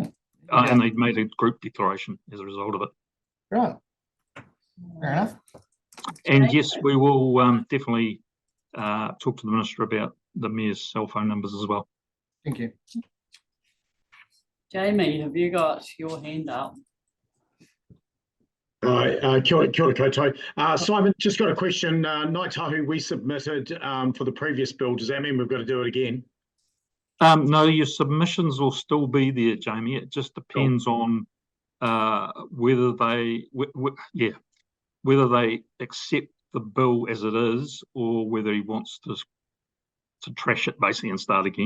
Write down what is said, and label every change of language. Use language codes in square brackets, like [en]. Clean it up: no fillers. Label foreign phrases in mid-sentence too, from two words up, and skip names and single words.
[en] And they made a group declaration as a result of it. Right. Fair enough. And yes, we will definitely talk to the minister about the mayor's cell phone numbers as well. Thank you. Jamie, have you got your hand up? [mi] Hi, kia ora koutou. [en] Simon, just got a question. Ngāi Tahu we submitted for the previous bill. Does that mean we've got to do it again? No, your submissions will still be there, Jamie. It just depends on whether they accept the bill as it is, or whether he wants to trash it basically and start again.